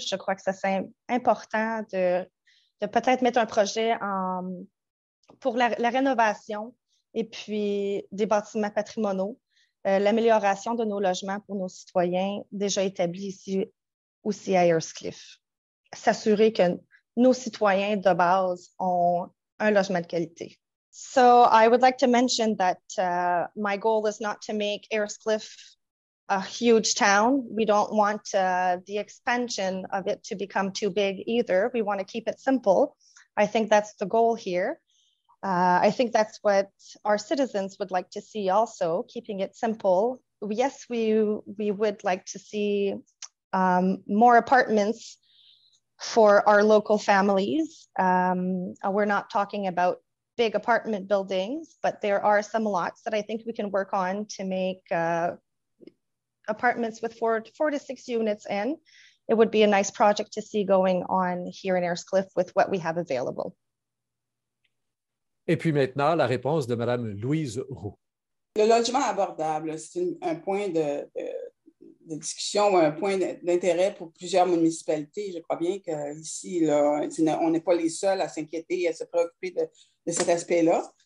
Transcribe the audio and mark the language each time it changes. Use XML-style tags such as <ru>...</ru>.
<fr>Je crois que ça c'est important de peut-être mettre un projet pour la rénovation et puis des bâtiments patrimoniaux, l'amélioration de nos logements pour nos citoyens déjà établis ici aussi à Ayerscliff. S'assurer que nos citoyens de base ont un logement de qualité.</fr> <en>So I would like to mention that my goal is not to make Ayerscliff a huge town. We don't want the expansion of it to become too big either. We want to keep it simple. I think that's the goal here. I think that's what our citizens would like to see also, keeping it simple. Yes, we would like to see more apartments for our local families. We're not talking about big apartment buildings, but there are some lots that I think we can work on to make apartments with 4 to 6 units in. It would be a nice project to see going on here in Ayerscliff with what we have available.</en> <fr>Et puis maintenant, la réponse de Mme Louise Roux. Le logement abordable, c'est un point de discussion, un point d'intérêt pour plusieurs municipalités. Je crois bien qu'ici, on n'est pas les seuls à s'inquiéter et à se préoccuper de cet aspect-là.</fr>